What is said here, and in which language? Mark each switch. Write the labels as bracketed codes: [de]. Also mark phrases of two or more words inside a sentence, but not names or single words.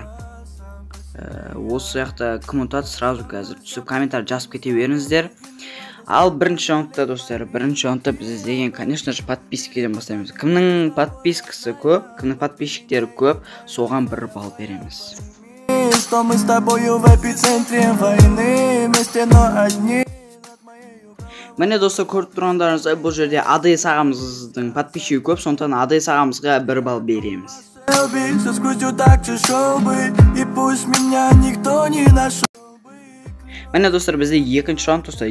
[kk] Осы жақта кім ұтады, сразу қазір түсіп комментар жазып кете беріңіздер. Ал бірінші раундта достар, бірінші раундта біз деген, [ru] конечно же, [kk] подпискеден бастаймыз. Кімнің подпискасы көп, кімнің подписчиктері көп, соған 1 балл береміз. [ru] Что мы с тобою в эпицентре войны, вместе, но одни. [kk] Міне достар, көріп тұрғандарыңыздай, бұл жерде Адес ағамыздың подписчигі көп, сондықтан Адес ағамызға 1 балл береміз. Міне достар, бізде екінші раунд достар.